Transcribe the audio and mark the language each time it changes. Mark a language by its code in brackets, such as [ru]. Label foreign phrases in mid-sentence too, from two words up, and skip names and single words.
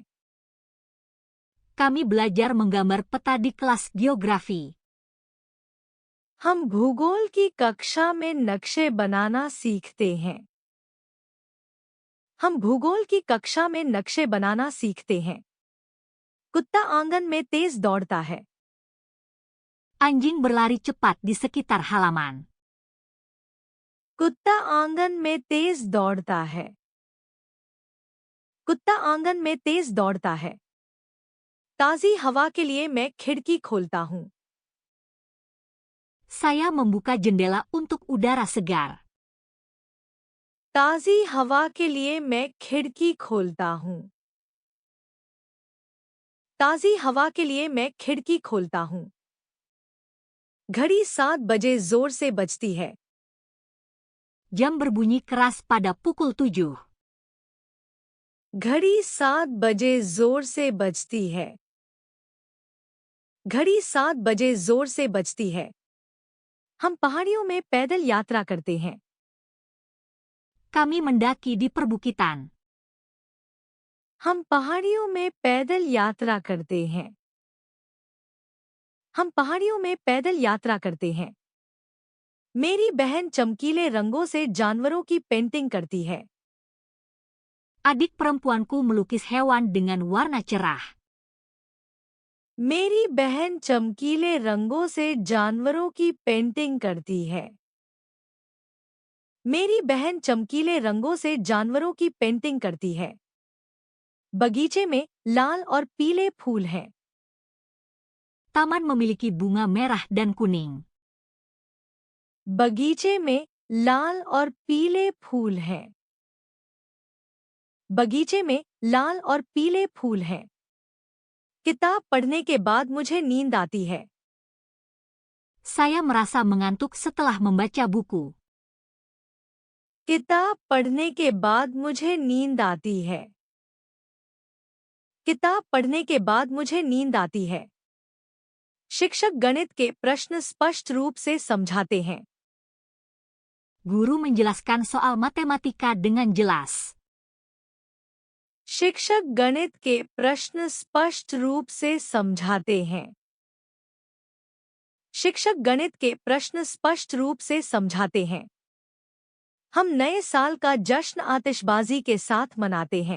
[id] Kami belajar menggambar peta di kelas geografi. [hi] हम भूगोल की कक्षा में नक्शे बनाना सीखते हैं। हम भूगोल की कक्षा में नक्शे बनाना सीखते हैं। कुत्ता आंगन में तेज दौड़ता है। [id] Anjing berlari cepat di sekitar halaman. [hi] कुत्ता आंगन में तेज दौड़ता है। कुत्ता आंगन में तेज दौड़ता है। ताजी हवा के लिए मैं खिड़की खोलता हूँ। [id] Saya membuka jendela untuk udara segar. [hi] ताजी हवा के लिए मैं खिड़की खोलता हूँ। ताजी हवा के लिए मैं खिड़की खोलता हूँ। घड़ी 7 बजे जोर से बजती है। [id] Jam berbunyi keras pada pukul 7. [hi] घड़ी 7 बजे जोर से बजती है। घड़ी 7 बजे जोर से बजती है। हम पहाड़ियों में पैदल यात्रा करते हैं। [id] Kami mendaki di perbukitan. [hi] हम पहाड़ियों में पैदल यात्रा करते हैं। हम पहाड़ियों में पैदल यात्रा करते हैं। मेरी बहन चमकीले रंगों से जानवरों की पेंटिंग करती है। [id] Adik perempuanku melukis hewan dengan warna cerah. [hi] मेरी बहन चमकीले रंगों से जानवरों की पेंटिंग करती है। मेरी बहन चमकीले रंगों से जानवरों की पेंटिंग करती है। बगीचे में लाल और पीले फूल हैं। [id] Taman memiliki bunga merah dan kuning. [hi] बगीचे में लाल और पीले फूल हैं। बगीचे में लाल और पीले फूल हैं। किताब पढ़ने के बाद मुझे नींद आती है। [id] Saya merasa mengantuk setelah membaca buku. [hi] किताब पढ़ने के बाद मुझे नींद आती है। किताब पढ़ने के बाद मुझे नींद आती है। शिक्षक गणित के प्रश्न स्पष्ट रूप से समझाते हैं। [id] Guru menjelaskan soal matematika dengan jelas. [hi] शिक्षक गणित के प्रश्न स्पष्ट रूप से समझाते हैं। शिक्षक गणित के प्रश्न स्पष्ट रूप से समझाते हैं। हम नए साल का जश्न आतिशबाजी के साथ मनाते हैं।